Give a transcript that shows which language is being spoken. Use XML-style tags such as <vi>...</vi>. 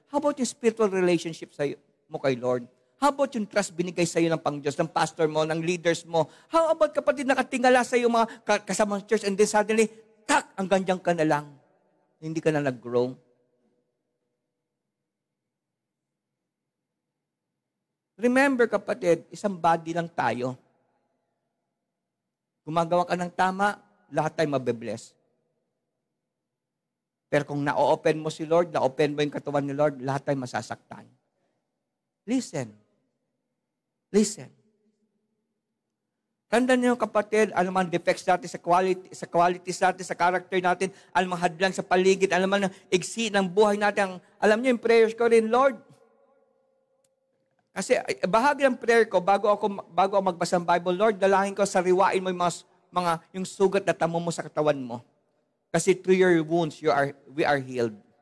<en>How about</en> <tl>yung spiritual relationship mo kay Lord?</tl> <en>How about</en> <tl>yung trust binigay sa iyo ng Pang-Diyos, ng pastor mo, ng leaders mo?</tl> <en>How about</en> <tl>kapatid nakatingala sa iyo mga kasamang church</tl> <en>and then suddenly,</en> <tl>hanggang dyan ka na lang. Hindi ka na nag-grow. Remember kapatid, isang body lang tayo. Gumagawa ka ng tama, lahat tayo mabe-bless. Pero kung na-open mo si Lord, na-open mo yung katawan ni Lord, lahat tayo masasaktan.</tl> <en>Listen. Listen.</en> <tl>Tandaan niyo kapatid, alam mo ang defects natin sa qualities natin, sa character natin, alam mo hadlang sa paligid, alam mo ang igsi ng buhay natin. Alam niyo yung prayers ko rin, Lord. Kasi bahagi ng prayer ko, bago ako magbasa ng Bible, Lord, dalangin ko, sariwain mo yung sugat na tamo mo sa katawan mo.</tl> <en>Kasi through your wounds, we are healed.</en>